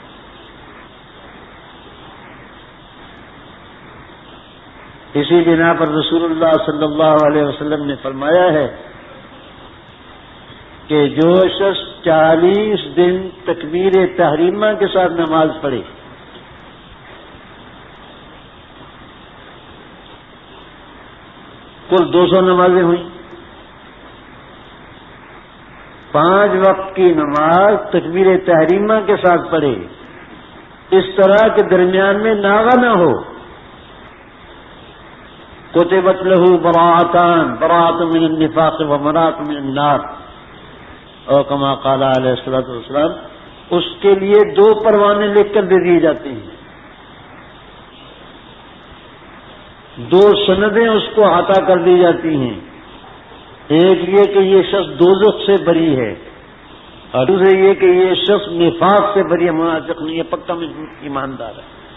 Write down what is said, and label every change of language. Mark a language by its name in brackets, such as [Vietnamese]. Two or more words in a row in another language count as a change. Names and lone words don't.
[Urdu] اسی بنا پر رسول اللہ [Arabic] صلی اللہ علیہ وسلم [Urdu] نے فرمایا ہے کہ جو شخص 40 دن تکبیر تحریمہ کے ساتھ نماز پڑھے، کل 200 نمازیں ہوئیں، 5 وقت کی نماز تکبیر تحریمہ کے ساتھ پڑھے، اس طرح کے درمیان میں ناغہ نہ ہو، [Arabic] کتبت لہ براءتان، براءت من النفاق و براءت من النار، [Urdu] اور [Arabic] کما قال علیہ الصلوۃ والسلام، [Urdu] اس کے لیے 2 پروانے لکھ کر دے دیے جاتے ہیں، 2 سندیں اس کو عطا کر دی جاتی ہیں، ایک یہ کہ یہ شخص دوزخ سے بری ہے، اور دوسرے یہ کہ یہ شخص نفاق سے بری ہے، منافق نہیں ہے، پکا ایماندار ہے۔